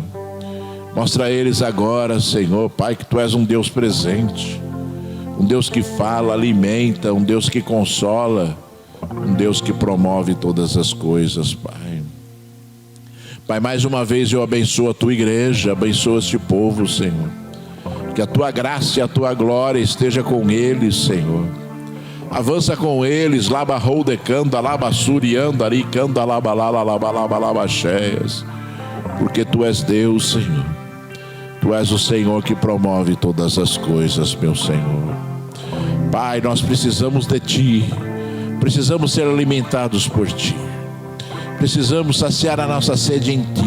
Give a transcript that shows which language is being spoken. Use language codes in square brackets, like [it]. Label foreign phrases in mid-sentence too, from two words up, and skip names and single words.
[pt] Mostra a eles agora, Senhor, Pai, que tu és um Deus presente, um Deus que fala, alimenta, um Deus que consola, um Deus que promove todas as coisas, Pai. Pai, mais uma vez eu abençoo a tua igreja, abençoo este povo, Senhor. Que a tua graça e a tua glória esteja com eles, Senhor. Avança com eles, labarroudecanda, labassurianda, aricanda, labalabalabalabalabaxeias. Porque tu és Deus, Senhor. Tu és o Senhor que promove todas as coisas, meu Senhor. Pai, nós precisamos de ti. Precisamos ser alimentados por ti. Precisamos saciar a nossa sede em ti.